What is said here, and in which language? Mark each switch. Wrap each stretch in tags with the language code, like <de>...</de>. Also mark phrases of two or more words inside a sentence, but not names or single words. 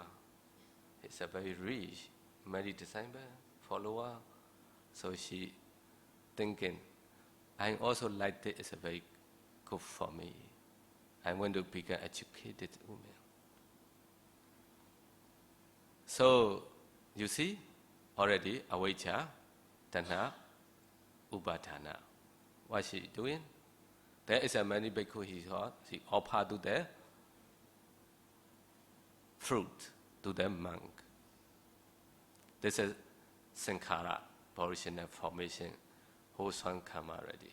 <en>He's a very rich, many disciple, follower. So she thinking, I also like this, it's very good for me. I want to become an educated woman. So, you see, already,</en> <pi>avijja, tanha, upadana.</pi> <en>What she doing? There is a many bhikkhu, she offer to the fruit to the monk. This is sankhara, original formation, wholesome karma already.</en>